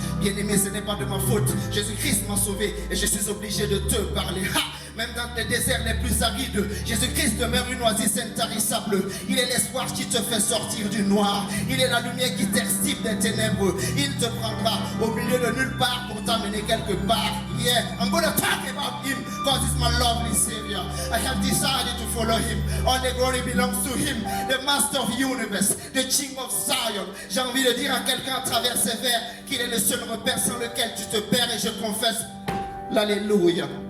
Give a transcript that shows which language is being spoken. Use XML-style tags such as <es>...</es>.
<fr>Bien-aimé, ce n'est pas de ma faute. Jésus-Christ m'a sauvé et je suis obligé de te parler. Même dans les déserts les plus arides, Jésus-Christ demeure une oasis intarissable. Il est l'espoir qui te fait sortir du noir. Il est la lumière qui t'extirpe des ténèbres. Il te prendra au milieu de nulle part pour t'amener quelque part.</fr> <en>Yeah, I'm gonna talk about him because he's my lovely savior. I have decided to follow him. All the glory belongs to him, the master of the universe, the king of Zion.</en> <fr>J'ai envie de dire à quelqu'un à travers ces vers qu'il est le seul repère sans lequel tu te perds, et je confesse l'alléluia.</fr>